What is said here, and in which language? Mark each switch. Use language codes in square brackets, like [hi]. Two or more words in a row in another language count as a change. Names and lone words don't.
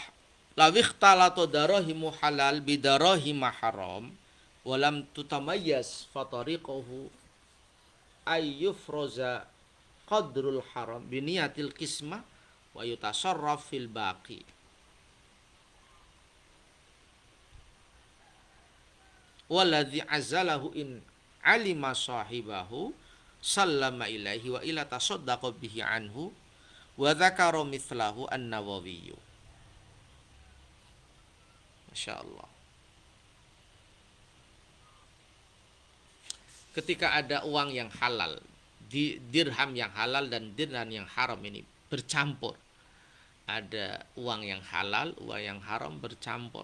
[ar] لو اختلطت دراهم حلال بدراهم حرام ولم تتميز فطريقه أن يفرز قدر الحرام بنية القسمة ويتصرف في الباقي. والذي عزله إن علم صاحبه سلمه إليه وإلا تصدق به عنه وذكر مثله النووي. Masyaallah. [id] Ketika ada uang yang halal, dirham yang halal dan dirham yang haram ini bercampur. Ada uang yang halal, uang yang haram bercampur.